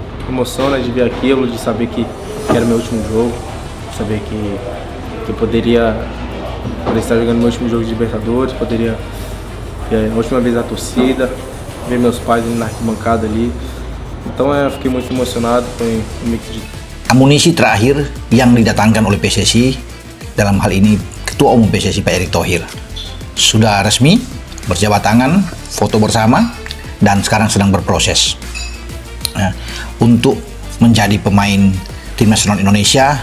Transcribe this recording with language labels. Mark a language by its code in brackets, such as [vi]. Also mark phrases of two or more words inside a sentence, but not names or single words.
[pt] emociona de ver aquilo, de saber que era meu último jogo, saber que eu poderia estar jogando meu último jogo de Libertadores, poderia a última vez a torcida, ver meus pais na arquibancada ali. Então fiquei muito emocionado, foi um mix de... [id] Amunisi terakhir yang didatangkan oleh PSSI dalam hal ini Ketua Umum PSSI Pak Erick Thohir sudah resmi berjabat tangan, foto bersama, dan sekarang sedang berproses untuk menjadi pemain tim nasional Indonesia.